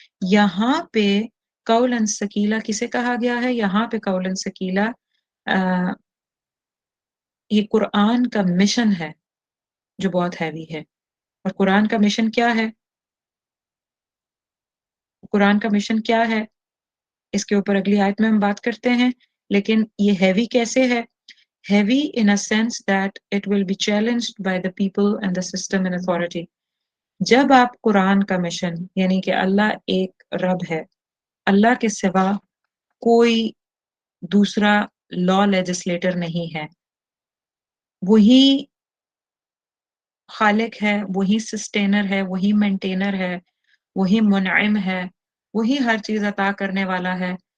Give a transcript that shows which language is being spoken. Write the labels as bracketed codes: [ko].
[ur] یہاں پہ قولن ثقیلہ کسے کہا گیا ہے؟ یہاں پہ قولن ثقیلہ یہ قرآن کا مشن ہے جو بہت ہیوی ہے. اور قرآن کا مشن کیا ہے؟ قرآن کا مشن کیا ہے اس کے اوپر اگلی آیت میں ہم بات کرتے ہیں. لیکن یہ ہیوی کیسے ہے؟ [en] Heavy in a sense that it will be challenged by the people and the system and authority. [ur] جب آپ قرآن کا مشن یعنی کہ اللہ ایک رب ہے، اللہ کے سوا کوئی دوسرا لا لیجسلیٹر نہیں ہے، وہی خالق ہے، وہی سسٹینر ہے، وہی مینٹینر ہے، وہی منعم ہے، وہی ہر چیز عطا کرنے والا ہے.